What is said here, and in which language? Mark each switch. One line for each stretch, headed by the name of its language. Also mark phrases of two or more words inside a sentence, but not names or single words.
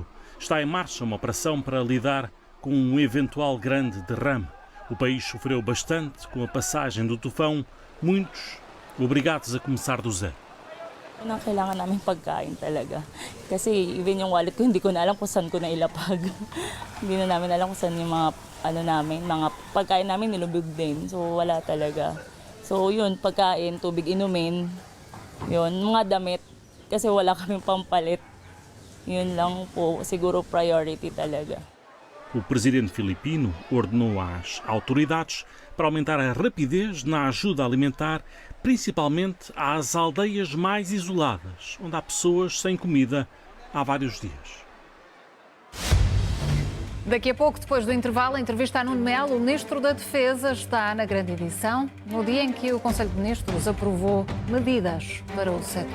Portuguese: Está em marcha uma operação para lidar com um eventual grande derrame. O país sofreu bastante com a passagem do tufão, muitos obrigados a começar do zero.
Filipino: Kailangan namin pagkain talaga. Kasi even yung wallet ko, hindi ko na alam kung saan ko na ilapag. Hindi na namin alam kung saan yung mga pagkain namin nilubog din. So wala talaga. So yun, pagkain, tubig inumin, yun, mga damit. Kasi wala kaming pampalit. Yun lang po, siguro priority talaga.
Portuguese: O presidente filipino ordenou às autoridades para aumentar a rapidez na ajuda alimentar, principalmente às aldeias mais isoladas, onde há pessoas sem comida há vários dias. Daqui a pouco, depois do intervalo, a entrevista a Nuno Melo, o Ministro da Defesa, está na grande edição, no dia em que o Conselho de Ministros aprovou medidas para o setor.